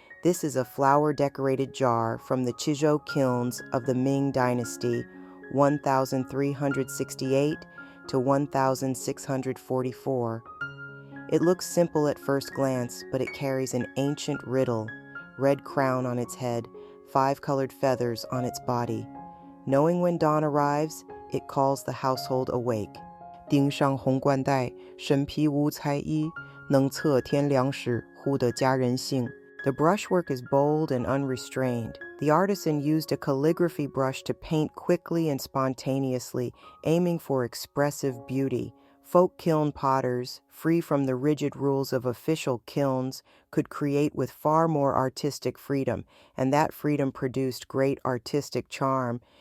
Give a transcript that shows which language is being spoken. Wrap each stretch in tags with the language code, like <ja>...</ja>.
<en>This is a flower-decorated jar from the Chizhou kilns of the Ming Dynasty, 1368 to 1644. It looks simple at first glance, but it carries an ancient riddle: red crown on its head, 5 colored feathers on its body. Knowing when dawn arrives, it calls the household awake.</en> <zh>钉上红冠带，身披五彩衣，能测天良时，护得家人幸。</zh> <en>The brushwork is bold and unrestrained. The artisan used a calligraphy brush to paint quickly and spontaneously, aiming for expressive beauty. Folk kiln potters, free from the rigid rules of official kilns, could create with far more artistic freedom, and that freedom produced great artistic charm.</en>